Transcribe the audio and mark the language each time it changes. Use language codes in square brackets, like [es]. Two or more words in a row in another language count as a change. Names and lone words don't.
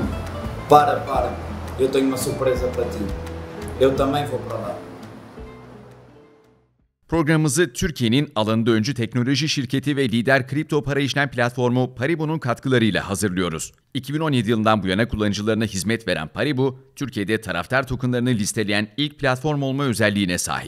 [pt] Para. Eu tenho uma surpresa para ti. Eu também vou para lá. [tr] Programımızı Türkiye'nin alanında öncü teknoloji şirketi ve lider kripto para işlem platformu Paribu'nun katkılarıyla hazırlıyoruz. 2017 yılından bu yana kullanıcılarına hizmet veren Paribu, Türkiye'de taraftar tokenlarını listeleyen ilk platform olma özelliğine sahip.